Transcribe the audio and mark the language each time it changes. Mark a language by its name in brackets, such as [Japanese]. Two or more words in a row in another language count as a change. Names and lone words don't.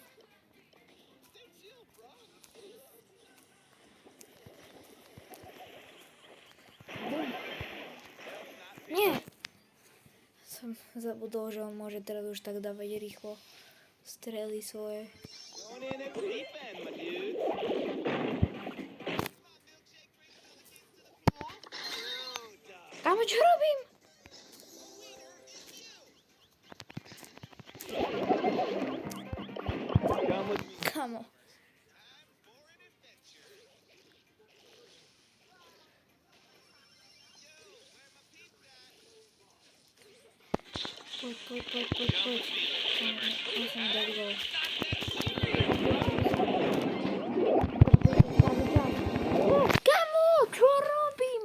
[Slovak] Nie! Som zabudol, že on môže teraz už tak dávať rýchlo strely svoje. [English] Going in at the deep end, my dude. [Slovak] Kámo, čo robím? [English] Come with me. [Slovak] Kámo. Poď. Musím dať gol. Kámo, čo robím?